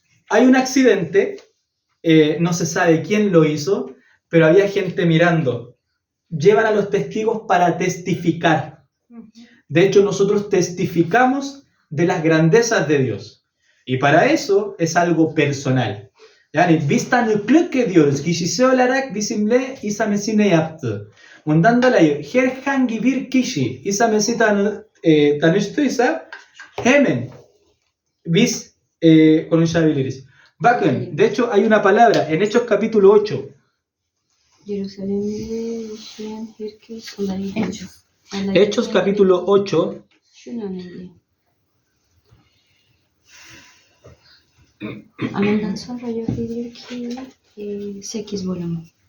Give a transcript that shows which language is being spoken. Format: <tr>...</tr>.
<es>Hay un accidente, no se sabe quién lo hizo, pero había gente mirando. Llevan a los testigos para testificar. De hecho, nosotros testificamos de las grandezas de Dios. Y para eso es algo personal.</es> <tr>Yani biz tanıklık ediyoruz. Kişisi olarak bizimle İsa Mesih ne yaptı? Bundan dolayı herhangi bir kişi İsa Mesih tanıştıysa hemen biz konuşabiliriz.</tr> <es>Bakın, de hecho hay una palabra en Hechos capítulo 8.</es> <tr>Jerusalem'de yaşayan herkes olayı.</tr> <es>Hechos capítulo 8.</es> <tr>Şunu önemli. Ondan sonra diyor ki 8 bölümü.</tr>